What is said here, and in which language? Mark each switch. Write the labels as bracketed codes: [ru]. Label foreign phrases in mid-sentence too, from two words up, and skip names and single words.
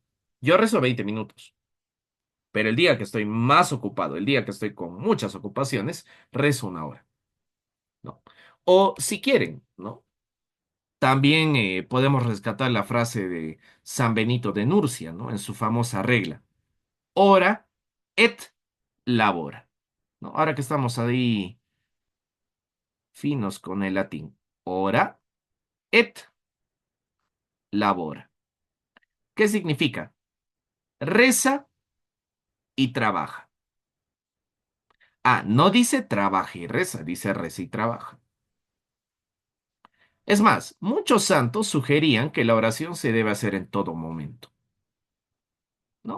[es] Yo rezo 20 minutos, pero el día que estoy más ocupado, el día que estoy con muchas ocupaciones, rezo una hora, ¿no? O si quieren, ¿no? También podemos rescatar la frase de San Benito de Nurcia, ¿no? En su famosa regla, [la] ora et labora, [es] ¿no? Ahora que estamos ahí finos con el latín, [la] ora et labora. [es] ¿Qué significa? Reza y trabaja. Ah, no dice trabaja y reza, dice reza y trabaja. Es más, muchos santos sugerían que la oración se debe hacer en todo momento, ¿no?